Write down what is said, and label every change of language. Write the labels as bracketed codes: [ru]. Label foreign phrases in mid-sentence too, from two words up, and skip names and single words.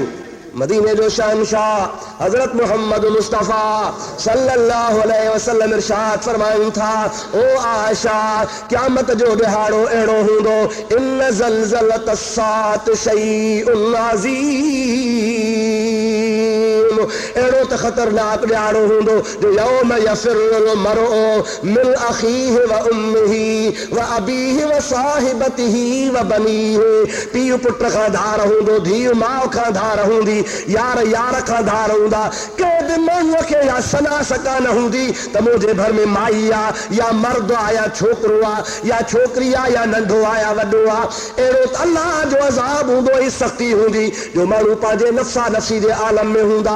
[sd] मदीने जो शहंशाह हजरत मोहम्मद मुस्तफा [ar] صلى الله عليه وسلم [sd] इरशाद फरमाइनि था, ओ आयशा, क़यामत जो ॾिहाड़ो अहिड़ो हूंदो, [ar] إن زلزلة الساعة شيء عظيم, [sd] अहिड़ो त ख़तरनाक ॾिहाड़ो हूंदो जो [ar] يوم يفر المرء من أخيه و أمه و أبيه و صاحبته و بنيه. [sd] पीउ पुट खां धार हूंदो, धीउ माउ खां धार हूंदी, यार यार खां धार हूंदा। कंहिं बि माण्हूअ खे या सनास कान हूंदी त मुंहिंजे घर में माई आहे या मर्द आहे या छोकिरो आहे या छोकिरी आहे या नंढो आहे या वॾो आहे। अहिड़ो त अल्लाह जो अज़ाब हूंदो, ई सख़्ती हूंदी जो माण्हू पंहिंजे नफ़्सा नफ़्सी जे आलम में हूंदा।